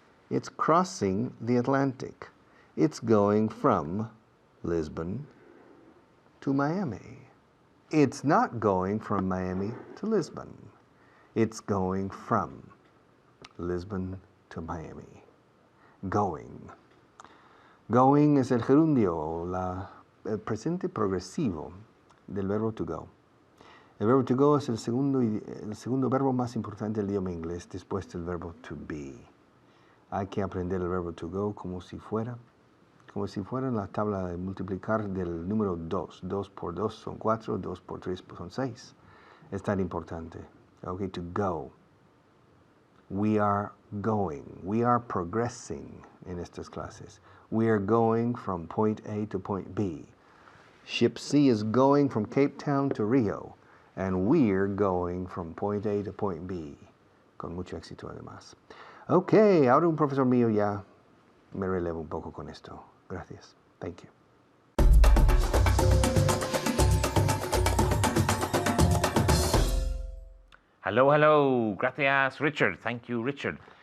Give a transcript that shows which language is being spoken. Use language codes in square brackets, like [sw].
[en] It's crossing the Atlantic. It's going from Lisbon to Miami. It's not going from Miami to Lisbon. It's going from Lisbon to Miami. Going. [es] Going es el gerundio, el presente progresivo del verbo to go. El verbo to go es el segundo verbo más importante del idioma inglés después del verbo to be. Hay que aprender el verbo to go como si fuera la tabla de multiplicar del número 2. 2 por 2 son 4, 2 por 3 son 6. Es tan importante. Okay, to go. [en] We are going. We are progressing [es] en estas clases. [en] We are going from point A to point B. Ship C is going from Cape Town to Rio. And we're going from point A to point B. [es] Con mucho éxito además. Ok, ahora un profesor mío ya me relevo un poco con esto. Gracias. [en] Thank you. Hello. [es] Gracias, [en] Richard. Thank you, Richard.